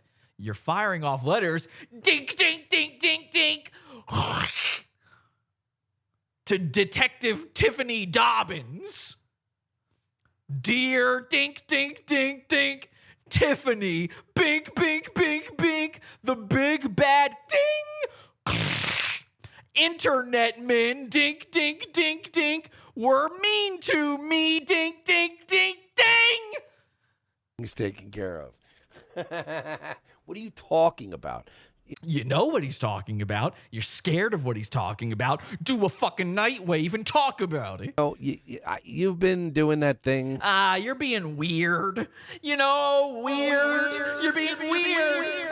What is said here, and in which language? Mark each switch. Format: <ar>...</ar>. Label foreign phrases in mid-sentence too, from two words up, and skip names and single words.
<en>You're firing off letters, dink, dink, dink, dink, dink, to Detective Tiffany Dobbins. Dear dink, dink, dink, dink, Tiffany, bink, bink, bink, bink, the big bad ding. Internet men, dink, dink, dink, dink, were mean to me, dink, dink, dink, ding. He's taken care of. What are you talking about? You know what he's talking about. You're scared of what he's talking about. Do a fucking Nightwave and talk about it. Oh, you've been doing that thing. You're being weird. Weird. You're being weird.</en>